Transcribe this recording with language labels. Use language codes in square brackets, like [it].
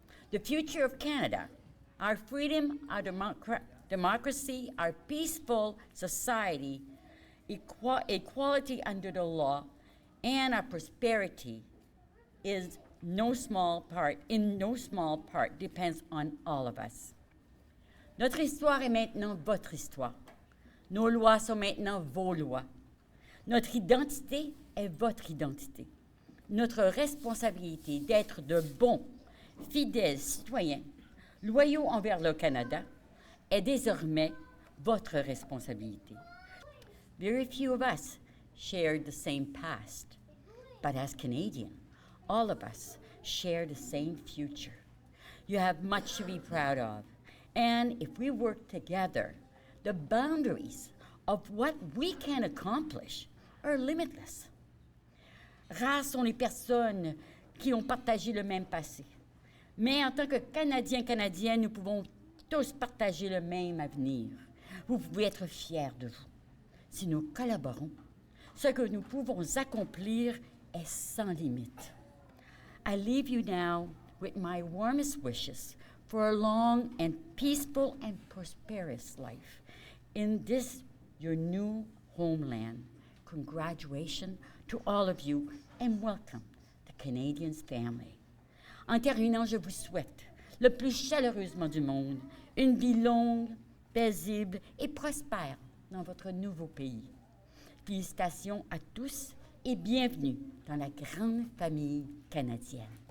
[en] The future of Canada, our freedom, our democracy, our peaceful society, equality under the law, and our prosperity is in no small part depends on all of us. [fr] Notre histoire est maintenant votre histoire. Nos lois sont maintenant vos lois. Notre identité est votre identité. Notre responsabilité d'être de bons, fidèles citoyens, loyaux envers le Canada, est désormais votre responsabilité. [en] Very few of us shared the same past, but as Canadian, all of us share the same future. You have much to be proud of, and if we work together, the boundaries of what we can accomplish are limitless. [fr] Rares sont les personnes qui ont partagé le même passé, mais en tant que Canadiens, Canadiennes, nous pouvons tous partager le même avenir. Vous pouvez être fiers de vous. Si nous collaborons, ce que nous pouvons accomplir est sans limite. [en] I leave you now with my warmest wishes for a long and peaceful and prosperous life in this, your new homeland. Congratulations to all of you and welcome to Canadians family. [fr] En terminant, je vous souhaite le plus chaleureusement du monde une vie longue, paisible et prospère dans votre nouveau pays. Félicitations à tous et bienvenue dans la grande famille canadienne.